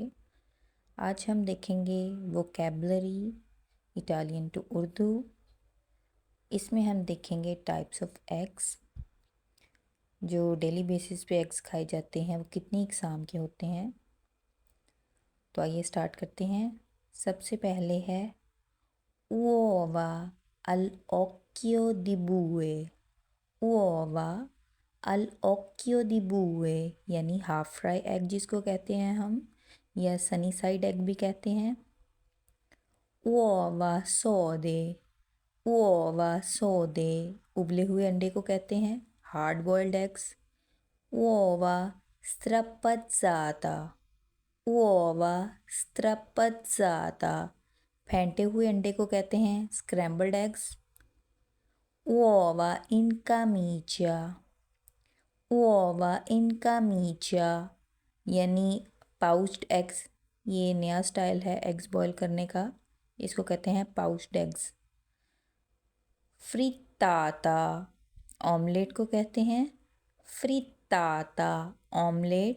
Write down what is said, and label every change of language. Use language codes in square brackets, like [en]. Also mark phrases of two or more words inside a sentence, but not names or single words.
[ur] آج ہم دیکھیں گے [en] vocabulary Italian to Urdu. [ur] اس میں ہم دیکھیں گے [en] types of eggs, [ur] جو [en] daily basis [ur] پہ ایگز کھائے جاتے ہیں وہ کتنی اقسام کے ہوتے ہیں. تو آئیے اسٹارٹ کرتے ہیں۔ سب سے پہلے ہے [it] uova all'occhio di bue। uova all'occhio di bue [ur] یعنی [en] half fry egg [ur] جس کو کہتے ہیں ہم، یا [en] sunny side egg [ur] بھی کہتے ہیں. [it] uova sode, uova sode [ur] ابلے ہوئے انڈے کو کہتے ہیں [en] hard boiled eggs. [it] uova strapazzata, uova strapazzata [ur] پھینٹے ہوئے انڈے کو کہتے ہیں [en] scrambled eggs. [it] uova in camicia, uova in camicia [ur] یعنی [en] poached eggs. [ur] یہ نیا اسٹائل ہے [en] eggs boil [ur] کرنے کا، اس کو کہتے ہیں [en] poached eggs. [ur] فریتاتا آملیٹ کو کہتے ہیں فریتاتا آملیٹ.